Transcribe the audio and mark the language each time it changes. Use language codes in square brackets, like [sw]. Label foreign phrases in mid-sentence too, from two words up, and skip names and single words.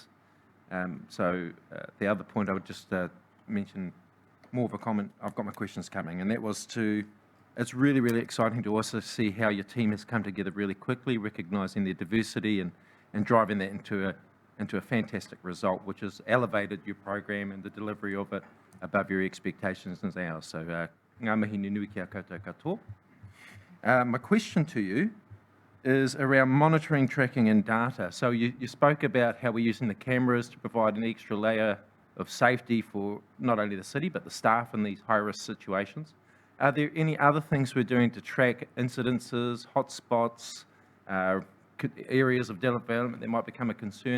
[en] So the other point I would just mention, more of a comment, I've got my questions coming, and that was to it's really, really exciting to also see how your team has come together really quickly, recognising their diversity and driving that into a fantastic result, which has elevated your program and the delivery of it above your expectations and ours. So, [mi] ngā mihi nui kia koutou katoa. [en] My question to you is around monitoring, tracking and data. So you spoke about how we're using the cameras to provide an extra layer of safety for not only the city, but the staff in these high-risk situations. Are there any other things we're doing to track incidences, hotspots, areas of development that might become a concern?